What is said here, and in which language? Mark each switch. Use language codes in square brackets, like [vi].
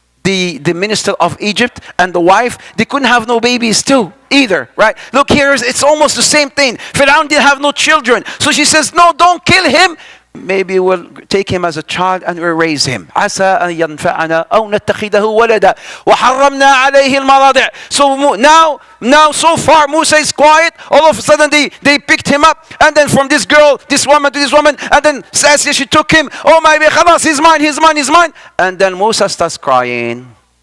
[en] The minister of Egypt and the wife, they couldn't have no babies too either, right? Look here, it's almost the same thing. Fir'aun didn't have no children. So she says, no, don't kill him. Maybe we'll take him as a child and we'll raise him. [ar] عسى أن ينفعنا أو نتخذه ولدا وحرمنا عليه المراضع. [en] So now so far Musa is quiet. All of a sudden they picked him up, and then from this girl, this woman to this woman, and then Sassy, she took him. Oh my God, خلاص, he's mine. And then Musa starts crying.